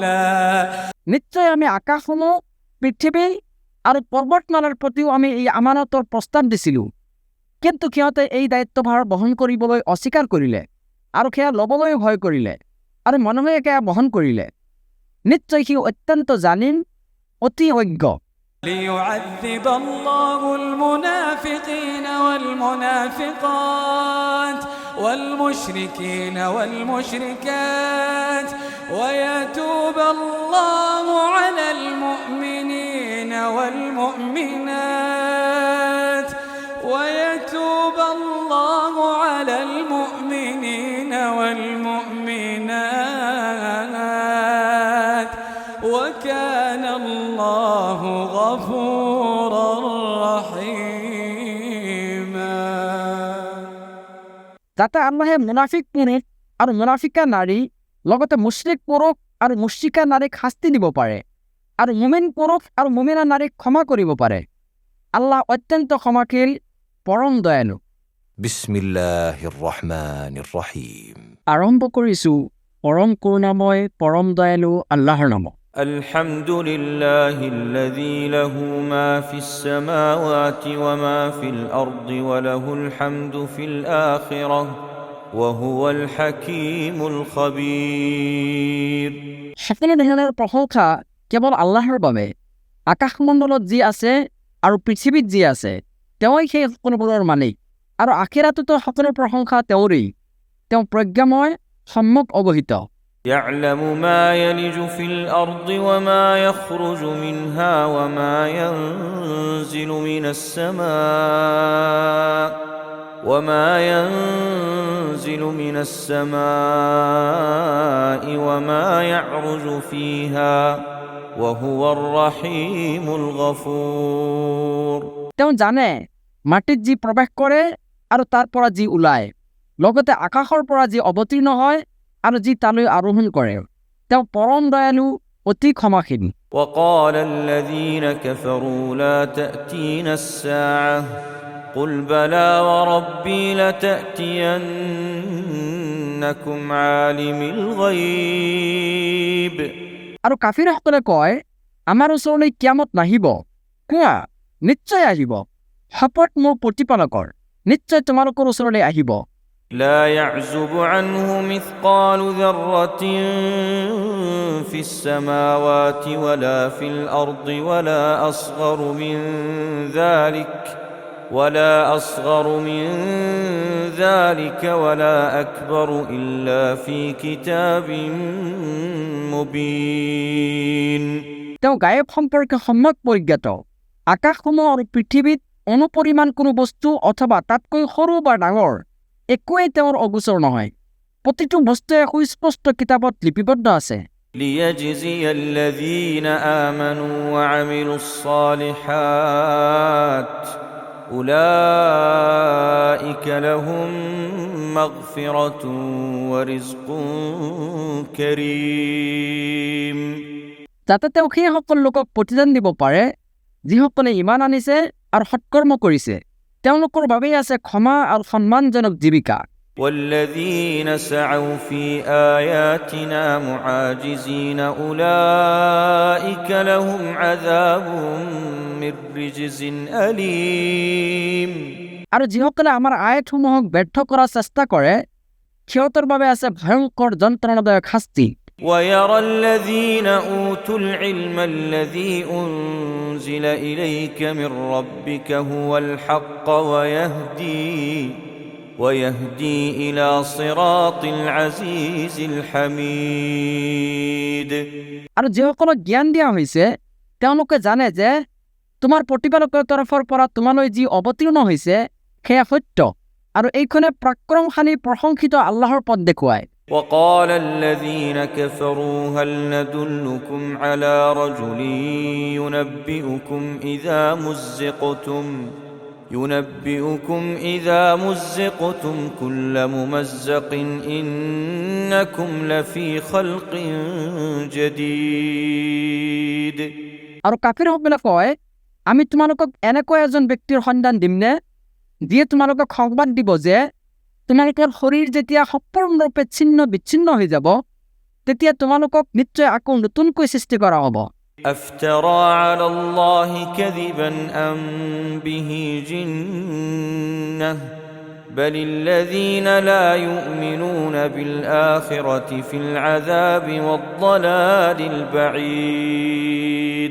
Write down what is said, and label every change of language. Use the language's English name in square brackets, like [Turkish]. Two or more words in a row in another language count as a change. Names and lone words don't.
[Assamese] নিশ্চয় আমি আকাশসমূহ পৃথিৱী আৰু পৰ্বতমালাৰ প্ৰতিও আমি এই আমানতৰ প্ৰস্তাৱ দিছিলোঁ, কিন্তু সিহঁতে এই দায়িত্বভাৰ বহন কৰিবলৈ অস্বীকাৰ কৰিলে আৰু সেয়া ল'বলৈ ভয় কৰিলে আৰু মানুহে সেয়া বহন কৰিলে। নিশ্চয় সি অত্যন্ত জানিম, অতি অজ্ঞ। [Arabic] ليعذب الله المنافقين والمنافقات والمشركين والمشركات ويتوب الله على المؤمنين والمؤمنات ويتوب الله على المؤمنين والمؤمنات وكان الله غفورا رحيما। [Assamese] যাতে আল্লাহে মুনাফিক পুৰুষ আৰু মুনাফিকা নাৰী লগতে মুশ্ৰিক পুৰুষ আৰু মুশ্ৰিকা নাৰীক শাস্তি দিব পাৰে আৰু মুমিন পুৰুষ আৰু মুমিনা নাৰীক ক্ষমা কৰিব পাৰে। আল্লাহ অত্যন্ত ক্ষমাশীল, পৰম দয়ালু। [Arabic] بسم الله الرحمن الرحيم. [Assamese] আৰম্ভ কৰিছোঁ পৰম কৰুণাময়, পৰম দয়ালু আল্লাহৰ নামত। [Arabic] الحمد لله الذي له ما في السماوات وما في الأرض وله الحمد في الآخرة وهو الحكيم الخبير। [Assamese] সকলো ধৰণৰ প্ৰশংসা কেৱল আল্লাহৰ বাবে। আকাশমণ্ডলত যি আছে আৰু পৃথিৱীত যি আছে তেওঁই সেই সকলোবোৰৰ মালিক, আৰু আখিৰাততো সকলো প্ৰশংসা তেওঁৰেই। তেওঁ প্ৰজ্ঞাময়, সম্যক অৱহিত। [Arabic] يعلم ما يلج في الأرض وما يخرج منها وما ينزل من السماء وما يعرج فيها وهو الرحيم الغفور। [Assamese] তেওঁ জানে মাটিত যি প্ৰৱেশ কৰে আৰু তাৰ পৰা যি ওলায়, লগতে আকাশৰ পৰা যি অৱতীৰ্ণ হয় আৰু যি তালৈ আৰোহণ কৰে। তেওঁ পৰম দয়ালু, অতি ক্ষমাশীল। [Arabic] وقال الذين كفروا لا تأتينا الساعة قل بلى وربي لتأتينكم عالم الغيب। [Assamese] আৰু কাফিৰসকলে কয়, আমাৰ ওচৰলৈ কিয়ামত নাহিব। কোৱা, নিশ্চয় আহিব। শপত মোৰ প্ৰতিপালকৰ, নিশ্চয় তোমালোকৰ ওচৰলৈ আহিব। [Arabic] لا يعزب عنه مثقال ذرة في السماوات ولا في الأرض ولا أصغر من ذلك ولا أكبر إلا في كتاب مبين। [Assamese] তেওঁ গায়ব সম্পৰ্কে সম্যক পৰিজ্ঞাত। আকাশসমূহ আৰু পৃথিৱীত অনুপৰিমাণ কোনো বস্তু অথবা তাতকৈ সৰু বা ডাঙৰ একোৱেই তেওঁৰ অগোচৰ নহয়। প্ৰতিটো বস্তুৱে সুস্পষ্ট কিতাপত লিপিবদ্ধ আছে। [Arabic] ليجزي الذين آمنوا وعملوا الصالحات أولئك لهم مغفرة ورزق كريم। [Assamese] যাতে তেওঁ সেই সকল লোকক প্ৰতিদান দিব পাৰে যিসকলে ইমান আনিছে আৰু সৎকৰ্ম কৰিছে। তেওঁলোকৰ বাবেই আছে ক্ষমা আৰু সন্মানজনক জীৱিকা। [Arabic] والذين سعوا في آياتنا معاجزين أولئك لهم عذاب من رجز أليم। [Assamese] আৰু যিসকলে আমাৰ আয়াতসমূহক ব্যৰ্থ কৰাৰ চেষ্টা কৰে সিহঁতৰ বাবে আছে ভয়ংকৰ যন্ত্ৰণাদায়ক শাস্তি। [Arabic] ويرى الذين أوتوا العلم الذي أنزل إليك من ربك هو الحق ويهدي إلى صراط العزيز الحميد। [Assamese] আৰু যিসকলক জ্ঞান দিয়া হৈছে তেওঁলোকে জানে যে তোমাৰ প্ৰতিপালকৰ তৰফৰ পৰা তোমালৈ যি অৱতীৰ্ণ হৈছে সেয়া সত্য, আৰু এইখনে পৰাক্ৰমশালী প্ৰশংসিত আল্লাহৰ পথ দেখুৱায়। [Arabic] وقال الذين كفروا هل ندلكم على رجل ينبئكم إذا مزقتم كل ممزق إنكم لفي خلق جديد। [Assamese] আৰু কাফিৰসকলে কয়, আমি তোমালোকক এনেকুৱা এজন ব্যক্তিৰ সন্ধান দিমনে যিয়ে তোমালোকক সংবাদ দিব যে তোমালোকৰ শৰীৰ যেতিয়া সম্পূৰ্ণৰূপে ছিন্ন বিচ্ছিন্ন হৈ যাব তেতিয়া তোমালোকক নিশ্চয় আকৌ নতুনকৈ সৃষ্টি কৰা হ'ব। [Arabic] أفترى على الله كذبا أم به جنة بل الذين لا يؤمنون بالآخرة في العذاب والضلال البعيد